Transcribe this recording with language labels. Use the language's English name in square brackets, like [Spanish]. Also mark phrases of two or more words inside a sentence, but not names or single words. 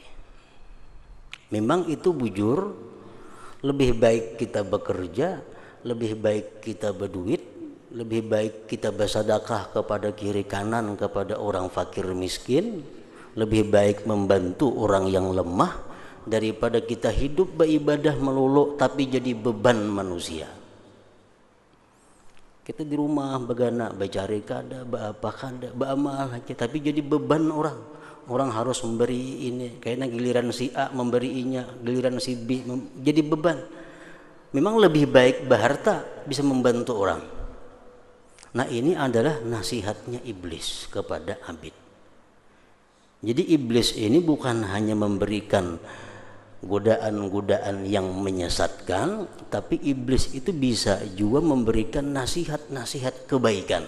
[Indonesian] Memang itu bujur, lebih baik kita bekerja, lebih baik kita berduit, lebih baik kita bersedekah kepada kiri kanan kepada orang fakir miskin, lebih baik membantu orang yang lemah daripada kita hidup beribadah melulu tapi jadi beban manusia. Kita di rumah [Banjar] begana, bacari kada, apa kada, [Indonesian] beramal aja, tapi jadi beban orang. Orang harus memberi ini, kayaknya giliran si A memberinya, giliran si B jadi beban. Memang lebih baik berharta bisa membantu orang. Nah ini adalah nasihatnya iblis kepada abid. Jadi iblis ini bukan hanya memberikan godaan-godaan yang menyesatkan, tapi iblis itu bisa juga memberikan nasihat-nasihat kebaikan.